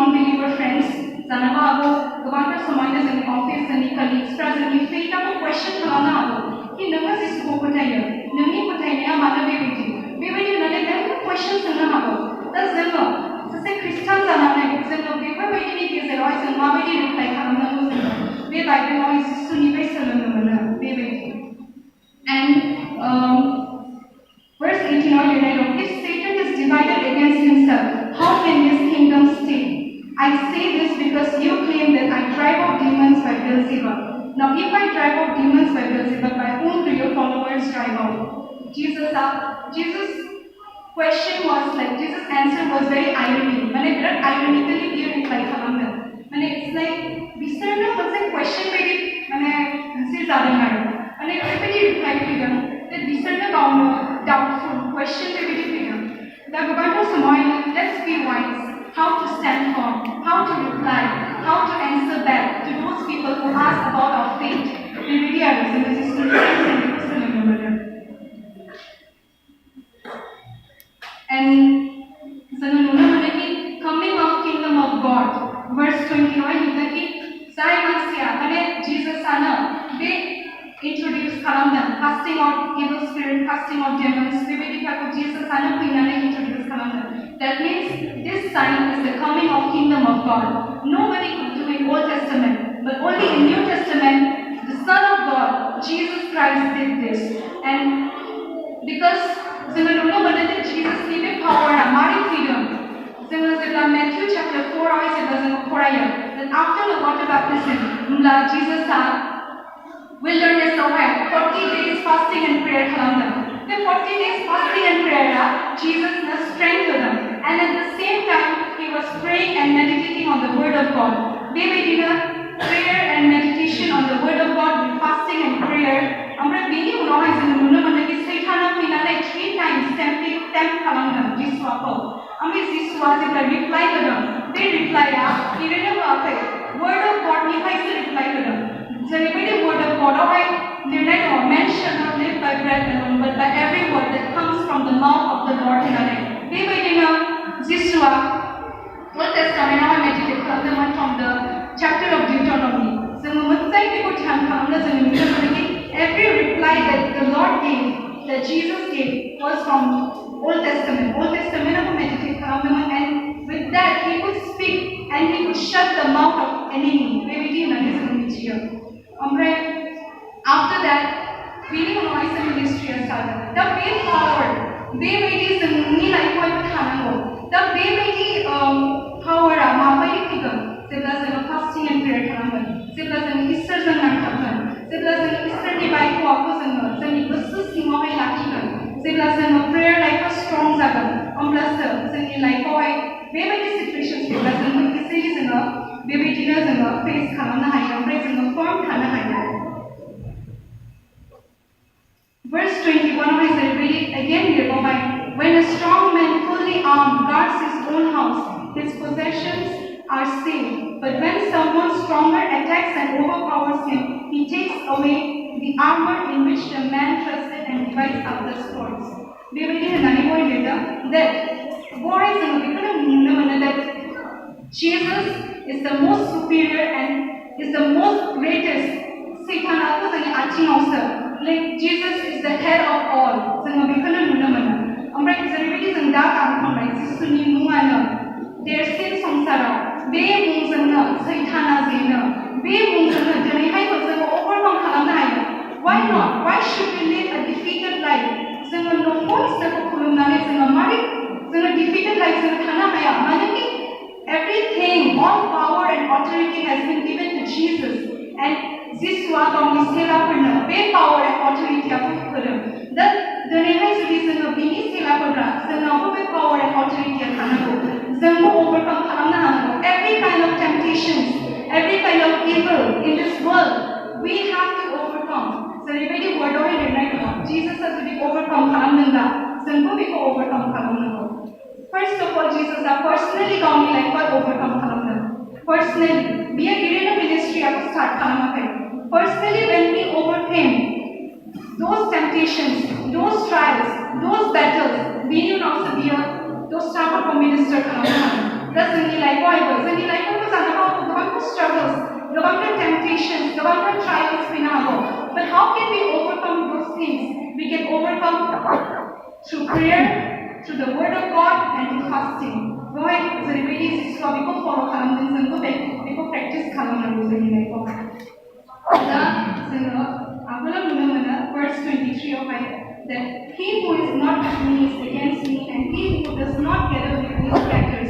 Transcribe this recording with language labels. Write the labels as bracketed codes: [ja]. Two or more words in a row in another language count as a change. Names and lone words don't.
[en] believer friends [brx] जानो हागौ गोबांथार समावहायनो जोंनि अफिस जोंनि कलिग्सफ्रा जोंनि फेथआबो कुवेश्चन खालामनो हागौ कि नोङो जिसुखौ फोथायो नोंनि फोथायनाया मानो बेबायदि होननानै नों कुवेश्चन सोंनो हागौ दा जोङो सासे खृष्टान जानानै जोङो बेफोरबायदिनि गेजेरावहाय जों माबायदि रिप्लाइ खालामनांगौ जोङो बे बाइबेलावहाय जिसुनिफ्राय सोलोंनो मोनो बेबायदि एन्ड [en] verse 18 [brx] आव लिरनाय दं [en] if Satan is divided against himself how can his kingdom stay I say this because you claim that I drive out demons by Beelzebub now if I drive out demons by Beelzebub by whom do your followers drive out Jesus question was like Jesus answer was very irony [brx] माने बिराद ironically बियो reply खालामदों माने [en] it's like [brx] बिसोरनो मोनसे question बायदि माने मोनसे जादों आरो माने ओरैबायदि reply फैदों that बिसोरनो गावनो [en] doubtful question [brx] बायदि फैदों दा गोबांथार समावहाय [en] let's be wise how to stand firm how to reply how to answer back to those people who ask about our faith [brx] बेबायदि आरो जोङो जिसुनिफ्राय सोलोंनो मोनो And जोङो नुनो मोनो कि [en] coming of kingdom of God verse 20 [brx] आवहाय लिरदों कि जाय मानसिया माने जिसासआनो [en] बे introduce खालामदों casting out evil spirit casting out demons [brx] बेबायदिखौ जिसासआनो फैनानै introduce खालामदों [en] that means this sign is the coming of kingdom of God nobody could do in Old Testament but only in New Testament the Son of God Jesus Christ did this and because [brx] जोङो नुनो मोनो [en] that Jesus [brx] नि बे पावारआ मारै फैदों जोङो जेब्ला [en] Matthew chapter 4 [brx] आवहाय जेब्ला जोङो फरायो [en] that after the water baptism [brx] होमब्ला जिसासआ [en] wilderness आवहाय 40 days fasting and prayer [brx] खालामदों बे [en] 40 days fasting and prayerआ [brx] जिसासनो strength होदों [en] and at the same time he was praying and meditating on the word of God बेबायदिनो prayer and meditation on the word of God with fasting and prayer [brx] ओमफ्राय बेनि उनावहाय जोङो नुनो मोनो कि सैताना फैनानै 3 times tempt खालामदों जिसुआखौ ओमफ्राय जिसुआ जेब्ला रिप्लाइ होदों बे रिप्लाइआ ओरैनो होआखै [en] word of Godनिफ्रायसो [brx] रिप्लाइ होदों जेरैबायदि [en] word of [brx] गडआवहाय लिरनाय दङ [en] man shall not live by bread alone but by every word that comes from the mouth of the Lord होननानै [brx] बेबायदिनो जिसुआ Old Testamentआवहाय मेडिटेट खालामदोंमोन [en] from the chapter of Deuteronomy [brx] जोङो मोजाङै बेखौ ध्यान खालामनो जोङो नुनो मोनो कि [en] every reply that the Lord gave that Jesus gave was from Old Testament of meditate खालामदोंमोन and with that he could speak and he could shut the mouth of enemy [brx] बेबायदि होननानै जोङो मिथियो ओमफ्राय [en] after that [brx] बेनि उनावहाय जोंनि हिस्ट्रिया जादों दा बे पावार बेबायदि जोंनि लाइफआवहाय थानांगौ दा बेबायदि पावारा माबायदि फैगोन जेब्ला जोङो [en] fasting and prayer [brx] खालामगोन जेब्ला जोङो इसोरजों नांथाबगोन जेब्ला जोङो इसोरनि बायख'आखौ जोङो जोंनि गोसो सिङावहाय लाखिगोन जेब्ला जोङो [en] prayer lifeआ strong [brx] जागोन अब्लासो जोंनि लाइफआवहाय बेबायदि सिचुएशन फैब्ला जोङो इजिलि जोङो बेबायदिनो जोङो फेस खालामनो हायो ओमफ्राय जोङो फार्म थानो हायो [en] Verse 21 is again nearby. When a strong man fully armed guards his own house, his possessions are safe. But when someone stronger attacks and overpowers him, he takes away the armor in which the man trusted and divides up the spoils. [brx] बेबायदि होननानै लिरदों [en] that boys and [brx] बेखौनो नुनो मोनो [en] that Jesus is the most superior and is the most greatest. [brx] सैतानाथ' जोंनि आथिङावसो [en] like Jesus is the head of all. [brx] जोङो बेखौनो नुनो मोनो ओमफ्राय जेरैबायदि जों दा गानखांबाय जिसुनि मुङानो देरसिन संसाराव बे मुंजोंनो सैताना जेनो बे मुंजोंनो दिनैहायबो जोङो ओभारकाम खालामनो हायो [en] why not why should we live a defeated life [brx] जोङो नंगौ इसोरखौ खुलुमनानै जोङो मारै जोङो [en] defeated life [brx] जोङो थानो हाया मानोकि [en] everything all power and authority has been given to Jesus and [brx] जिसुआ गावनि सेलाफोरनो बे [en] power and authorityखौ [brx] होदों दा दिनैहाय जुदि जोङो बिनि सेलाफोरा जोंनावबो बे [en] power and authorityआ [brx] थानांगौ जोंबो ओभारकाम खालामनो हानांगौ [en] every kind of temptations every kind of evil in this world, we have to overcome. [brx] जेरैबायदि वर्डआवहाय लिरनाय दङ जीससआ जुदि ओवरकम खालामदोंब्ला जोंबो बेखौ ओवरकम खालामनांगौ. [en] First of all, [brx] जीससआ पर्सनलि गावनि लाइफआव ओवरकम खालामदों. Personally, बियो गिदिर मिनिस्ट्रियाखौ स्टार्ट खालामाखै. [en] Personally, when he overcame those temptations, those trials, those battles, being [brx] उनावसो बियो दस्राफोरखौ मिनिस्टार खालामनो हादों. दा जोंनि लाइफआवहायबो जानो हागौ गोबांथार struggles, गोबांथार temptations, गोबांथार trials फैनो हागौ. [en] But how can we overcome those things? We can overcome through prayer, through the word of God, and through fasting. [brx] बेवहाय जेरैबायदि जिसुआ बेखौ फल' खालामदों जोंबो बेखौ प्रेक्टिस खालामनांगौ जोंनि लाइफआवहाय. दा जोङो आगोलाव नुनो मोनो [en] verse 23 आवहाय that he who is not with me is against me and he who does not gather with me scatters.